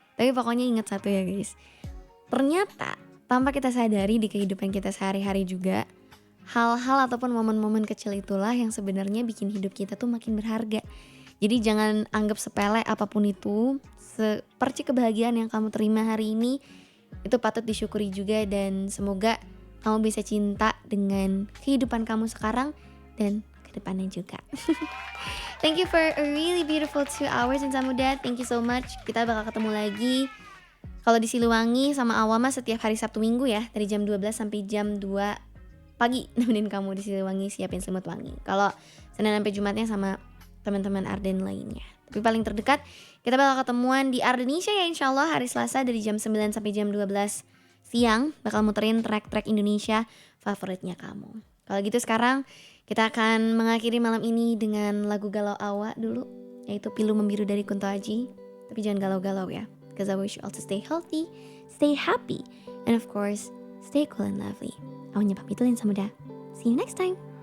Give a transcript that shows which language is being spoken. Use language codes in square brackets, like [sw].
[id] Tapi pokoknya ingat satu ya guys, ternyata tanpa kita sadari di kehidupan kita sehari-hari juga, hal-hal ataupun momen-momen kecil itulah yang sebenarnya bikin hidup kita tuh makin berharga. Jadi jangan anggap sepele apapun itu. Seperti kebahagiaan yang kamu terima hari ini, itu patut disyukuri juga, dan semoga kamu bisa cinta dengan kehidupan kamu sekarang dan ke depannya juga. [en] Thank you for a really beautiful 2 hours insan muda. Thank you so much. [id] Kita bakal ketemu lagi kalau di Siliwangi sama Awa mah setiap hari Sabtu Minggu ya, dari jam 12 sampai jam 2 pagi nemenin kamu di Siliwangi Siapin Selimut Wangi. Kalau Senin sampai Jumatnya sama teman-teman Arden lainnya. Tapi paling terdekat kita bakal ketemuan di Ardenisha ya, insyaallah hari Selasa dari jam 9 sampai jam 12 siang, bakal muterin track-track Indonesia favoritnya kamu. Kalau gitu sekarang kita akan mengakhiri malam ini dengan lagu galau Awa dulu, yaitu Pilu Membiru dari Kunto Aji. Tapi jangan galau-galau ya, [en] because I wish you all to stay healthy, stay happy, and of course stay cool and lovely. [id] Awalnya pamit dulu insan muda. [en] See you next time.